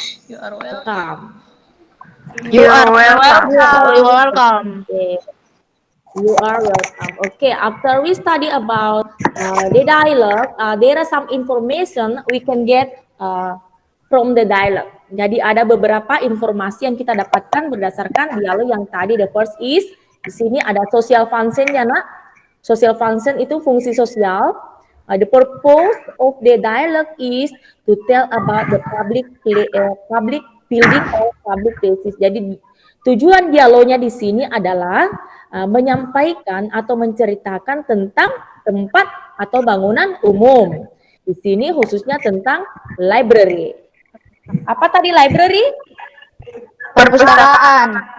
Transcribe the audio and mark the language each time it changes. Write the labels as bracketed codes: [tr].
[en] Welcome. You are You're welcome. welcome. Okay. You are welcome. Okay, after we study about the dialogue, there are some information we can get from the dialogue. [id] Jadi ada beberapa informasi yang kita dapatkan berdasarkan dialog yang tadi. [en] The first is, [id] di sini ada social function ya nak. Social function itu fungsi sosial. [en] The purpose of the dialogue is to tell about the public building or public places. [id] Jadi tujuan dialognya di sini adalah menyampaikan atau menceritakan tentang tempat atau bangunan umum. Di sini khususnya tentang library. Apa tadi library? Perpustakaan.